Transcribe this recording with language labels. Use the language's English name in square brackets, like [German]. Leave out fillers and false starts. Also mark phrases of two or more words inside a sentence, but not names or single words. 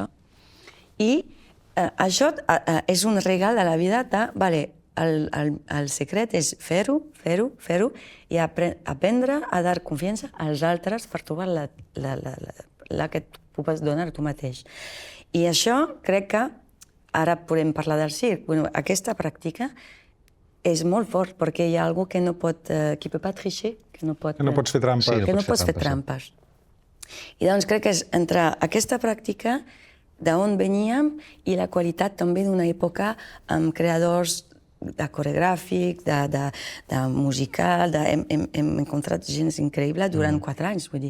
[Catalan] I això és un regal de la vida de, el secret és fer-ho, i aprendre a dar confiança als altres per trobar la que et pugues donar tu mateix. I això crec que, ara podem parlar del circ, aquesta pràctica és molt fort, perquè hi ha algú que no pot, [French] qui peut pas tricher, [Catalan] que no pots fer trampes. Que no pots fer trampes. I doncs crec que és entre aquesta pràctica d'on veníem i la qualitat també d'una època amb creadors de coreogràfic, de musical, hem encontrat gent increïble durant 4 anys, vull dir.